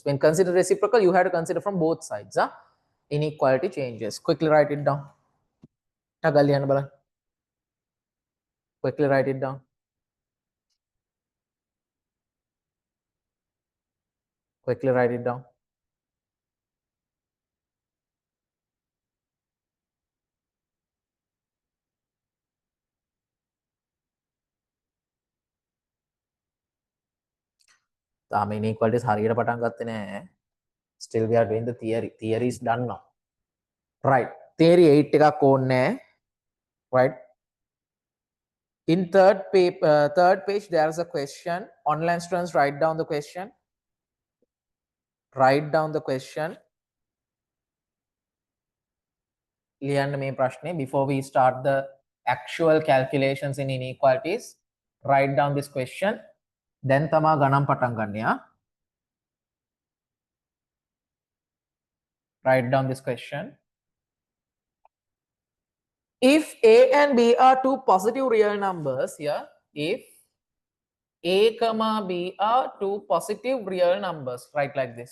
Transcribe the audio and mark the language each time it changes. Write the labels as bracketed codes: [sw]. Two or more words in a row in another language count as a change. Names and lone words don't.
[en] When consider reciprocal, you have to consider from both sides. Huh? Inequality changes. Quickly write it down. Quickly write it down. Quickly write it down. [si] තාම inequalities හරියට පටන් ගත්තේ නැහැ. [en] Still we are doing the theory. Theory is done now. Right. Theory 8 [si] එකක් ඕනේ. [en] Right. In third page, there is a question. Online students, write down the question. Write down the question. [si] ලියන්න මේ ප්‍රශ්නේ [en] before we start the actual calculations in inequalities. Write down this question. [si] Then තමා ගණන් පටන් ගන්න. [en] Write down this question. If A and B are two positive real numbers here, if A comma B are two positive real numbers, write like this.